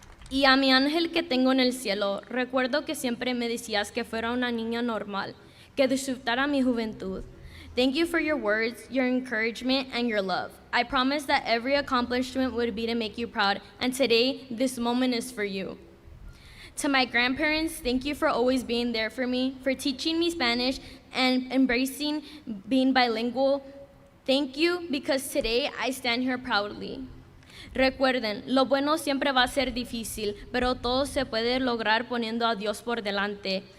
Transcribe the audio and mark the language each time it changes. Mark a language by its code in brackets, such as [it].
[es] Y a mi ángel que tengo en el cielo, recuerdo que siempre me decías que fuera una niña normal, que disfrutara mi juventud. [en] Thank you for your words, your encouragement, and your love. I promise that every accomplishment would be to make you proud, and today, this moment is for you. To my grandparents, thank you for always being there for me, for teaching me Spanish and embracing being bilingual. Thank you, because today I stand here proudly. [es] Recuerden, lo bueno siempre va a ser difícil, pero todo se puede lograr poniendo a Dios por delante.